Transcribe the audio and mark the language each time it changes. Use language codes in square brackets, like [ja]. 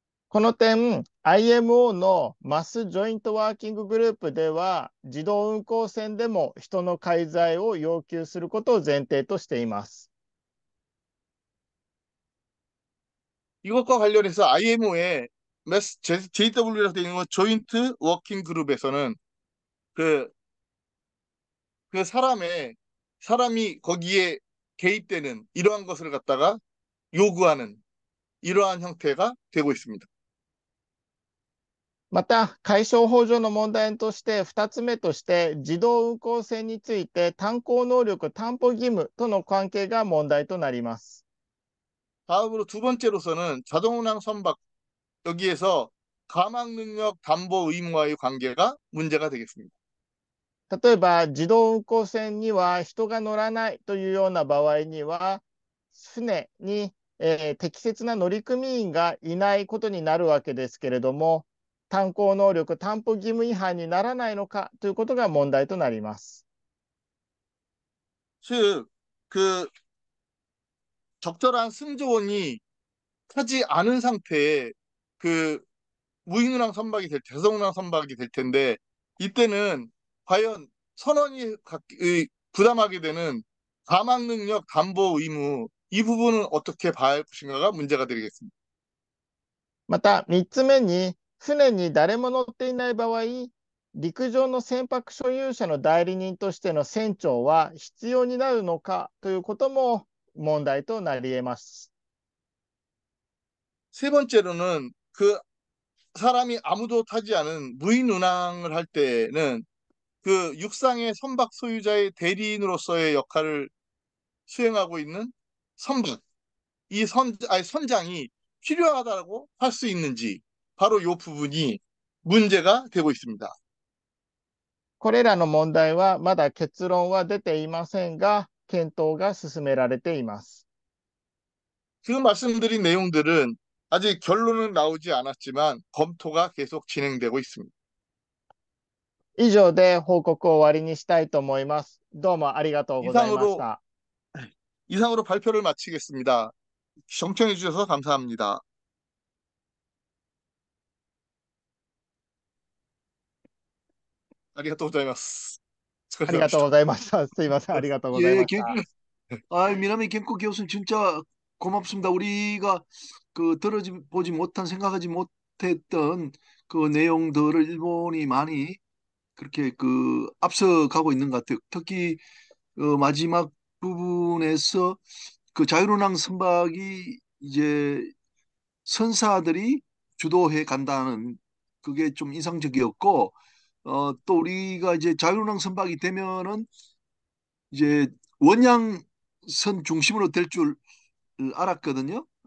[ja] この点、IMO のマスジョイントワーキンググループでは、自動運航船でも人の介在を要求することを前提としています。 [ko] 이것과 관련해서 IMO의 JW라고 되어 있는 조인트 워킹 그룹에서는 그 사람이 거기에 개입되는 이러한 것을 갖다가 요구하는 이러한 형태가 되고 있습니다. [ja] また、海商法上の問題として、2つ目として、自動運航船について、担保能力担保義務との関係が問題となります。 [ko] 다음으로 두 번째로서는 자동운항 선박 여기에서 가망 능력 담보 의무와의 관계가 문제가 되겠습니다. [ja] 例えば、自動運航船には人が乗らないというような場合には、船に、適切な乗組員がいないことになるわけですけれども、担保能力担保義務違反にならないのかということが問題となります。 [ko] 즉, 그 적절한 승조원이 하지 않은 상태의 그 무인운항 선박이 자동운항 선박이 될 텐데 이때는 과연 선원이 부담하게 되는 가망 능력 담보 의무 이 부분은 어떻게 봐야 할 것인가가 문제가 되겠습니다. [ja] また3つ目に、船に誰も乗っていない場合、陸上の船舶所有者の代理人としての船長は必要になるのかということも問題となり得ます。 [ko] 세 번째로는 그 사람이 아무도 타지 않은 무인 운항을 할 때는 그 육상의 선박 소유자의 대리인으로서의 역할을 수행하고 있는 선박, 선장이 필요하다고 할 수 있는지 바로 이 부분이 문제가 되고 있습니다. [ja] これらの問題はまだ結論は出ていませんが、検討が進められています。 [ko] 지금 말씀드린 내용들은 아직 결론은 나오지 않았지만 검토가 계속 진행되고 있습니다. [ja] 以上で報告を終わりにしたいと思います。どうもありがとうございまし [ko] 이상으로 [ja] た。 [ko] 이상으로 발표를 마치겠습니다. 경청해 주셔서 감사합니다. [ja] ありがとうございます。お疲れ様でした。ありがとうございました。すいません。ありがとうござい [ko] 예, [ja] ました。 [ko] 미나미 갱코 교수님 진짜 고맙습니다. 우리가 그 보지 못한 생각하지 못했던 그 내용들을 일본이 많이 그렇게 그 앞서가고 있는 것 같아요. 특히 마지막 부분에서 그 자유로낭 선박이 이제 선사들이 주도해 간다는 그게 좀 인상적이었고 또 우리가 이제 자유로낭 선박이 되면은 이제 원양선 중심으로 될 줄 알았거든요.